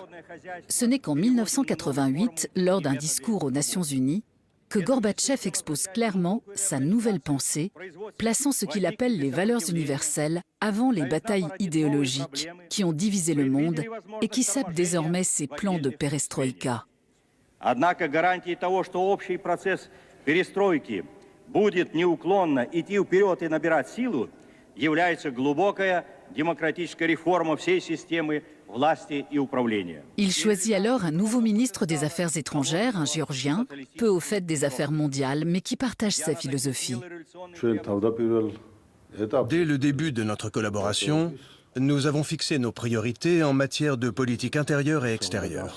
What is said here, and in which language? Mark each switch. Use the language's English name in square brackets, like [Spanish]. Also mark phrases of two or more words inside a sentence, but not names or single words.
[French] Ce n'est qu'en 1988, lors d'un discours aux Nations Unies, que Gorbatchev expose clairement sa nouvelle pensée, plaçant ce qu'il appelle les valeurs universelles avant les batailles idéologiques qui ont divisé le monde et qui sapent désormais ses plans de perestroïka. [Russian] Однако гарантией того, что общий процесс перестройки будет неуклонно идти вперед и набирать силу, является глубокая демократическая реформа всей системы власти и управления. [French] Il choisit alors un nouveau ministre des Affaires étrangères, un Géorgien, peu au fait des affaires mondiales, mais qui partage sa philosophie. Dès le début de notre collaboration, nous avons fixé nos priorités en matière de politique intérieure et extérieure.